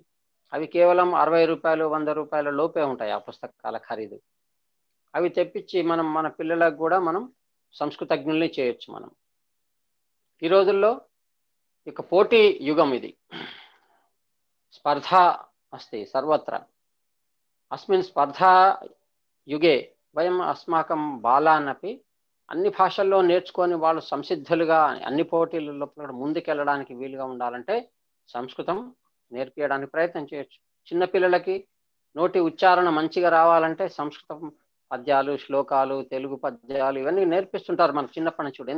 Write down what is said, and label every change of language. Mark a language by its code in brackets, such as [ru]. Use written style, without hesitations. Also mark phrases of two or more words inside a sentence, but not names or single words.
[te] అవి కేవలం 60 రూపాయలు, 100 రూపాయల లోపే ఉంటాయి ఆ పుస్తకాల ఖరీదు. అవి తెప్పించి మనం మన పిల్లలకు కూడా మనం సంస్కృతజ్ఞుల్ని చేయొచ్చు. మనం ఈ రోజుల్లో ఇక పోటీ యుగం ఇది. [sa] స్పర్ధా अस्ति सर्वत्र। अस्मिन् स्पर्धा युगे वयं अस्माकं బాలాన్ अपि [te] అన్ని భాషల్లో నేర్చుకొని వాళ్ళు సంసిద్ధులుగా అన్ని పోటీలలో ముందుకెళ్ళడానికి వీలుగా ఉండాలంటే సంస్కృతం నేర్పించడానికి ప్రయత్నం చేయొచ్చు. చిన్నపిల్లలకి నోటి ఉచ్చారణ మంచిగా రావాలంటే సంస్కృతం పద్యాలు, శ్లోకాలు, తెలుగు పద్యాలు ఇవన్నీ నేర్పిస్తుంటారు మనకు చిన్నప్పటి నుంచి కూడా.